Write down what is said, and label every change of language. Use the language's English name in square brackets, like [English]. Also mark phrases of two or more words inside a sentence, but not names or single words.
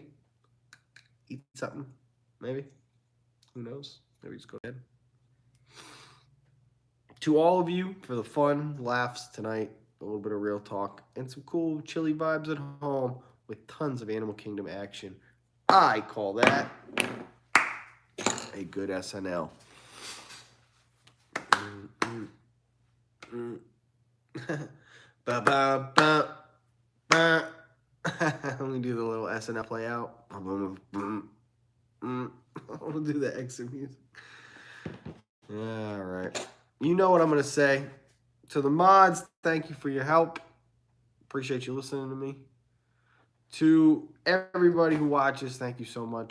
[English] Eat something. Maybe. Who knows? Maybe just go ahead. To all of you, for the fun, laughs tonight, a little bit of real talk, and some cool chilly vibes at home with tons of Animal Kingdom action, I call that a good SNL. Ba ba ba ba. Let me do the little SNL play out. I'll do the exit music. All right. You know what I'm going to say. To the mods, thank you for your help. Appreciate you listening to me. To everybody who watches, thank you so much.